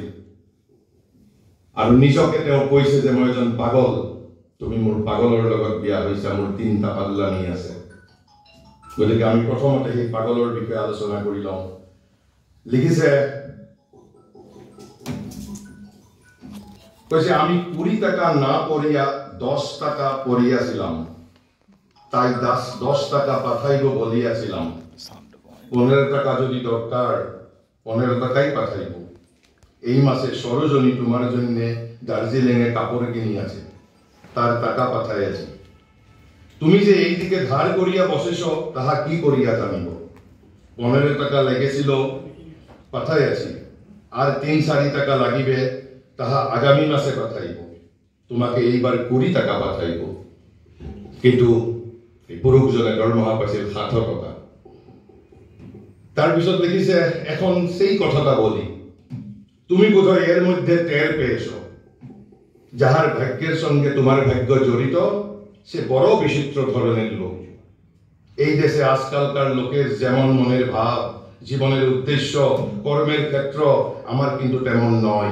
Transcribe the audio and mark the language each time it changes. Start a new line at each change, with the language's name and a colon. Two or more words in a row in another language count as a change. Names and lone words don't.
Assamese: আৰু নিজকে তেওঁ কৈছে যে মই এজন পাগল, তুমি মোৰ পাগলৰ লগত বিয়া হৈছা, মোৰ 3টা পাগলানী আছে। গতিকে আমি প্ৰথমতে সেই পাগলৰ বিষয়ে আলোচনা কৰি লওঁ।
Bangla: লিখিছে, কৈছে, আমি 20 টাকা না পড়িয়া 10 টাকা পড়িয়াছিলাম, তাই 10 টাকা পাঠাইব বলিয়াছিলাম। 15 টাকা যদি দরকার 15 টাকাই পাঠাইব। এই মাসে সরোজনী তোমার জন্য দার্জিলিংয়ে কাপড় কিনি আছে, তার টাকা পাঠাইয়াছি। তুমি যে এই দিকে ধার করিয়া বসেছ, তাহা কি করিয়া জানিব। 15 টাকা লেগেছিল, পাঠাইয়াছি, আর 3-4 টাকা লাগিবে, তাহা আগামী মাসে পাঠাইব। তোমাকে এইবার 20 টাকা পাঠাইব।
Assamese: কিন্তু এই পুৰুষজনে দৰমহা পাইছিল 700 টকা। তাৰপিছত লিখিছে,
Bangla: এখন সেই কথাটা বলি, তুমি বোধহয় এর মধ্যে টের পেয়েছ, যাহার ভাগ্যের সঙ্গে তোমার ভাগ্য জড়িত সে বড় বিচিত্র ধরনের লোক। এই দেশে আজকালকার লোকের যেমন মনের ভাব, জীবনের উদ্দেশ্য, কর্মের ক্ষেত্র, আমার কিন্তু তেমন নয়।